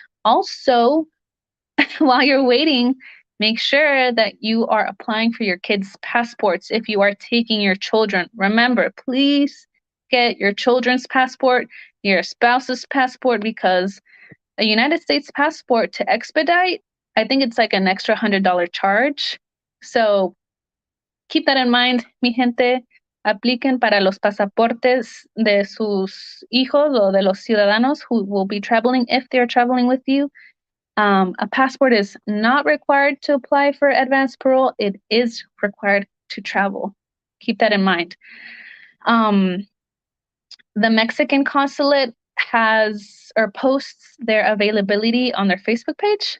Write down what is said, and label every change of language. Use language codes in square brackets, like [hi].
[en] Also, while you're waiting, make sure that you are applying for your kids' passports if you are taking your children. Remember, please get your children's passport, your spouse's passport, because a United States passport to expedite, I think it's like an extra $100 charge. So keep that in mind, [es] mi gente. Apliquen para los pasaportes de sus hijos o de los ciudadanos [en] who will be traveling if they're traveling with you. A passport is not required to apply for advance parole. It is required to travel. Keep that in mind. The Mexican consulate has or posts their availability on their Facebook page.